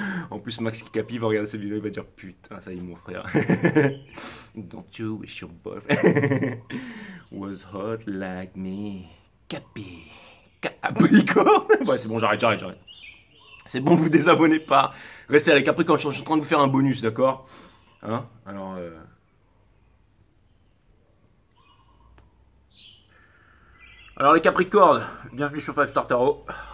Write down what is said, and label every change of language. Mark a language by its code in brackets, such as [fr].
[fr] En plus, Max Capi va regarder cette vidéo, il va dire putain, ça y est, mon frère. [en] Don't you wish your boyfriend was hot like me, Capi? [fr] Capricorne. Ouais, c'est bon, j'arrête. C'est bon, vous désabonnez pas. Restez avec Capricorne, je suis en train de vous faire un bonus, d'accord? Hein? Alors les Capricornes, bienvenue sur 5 Star Tarot.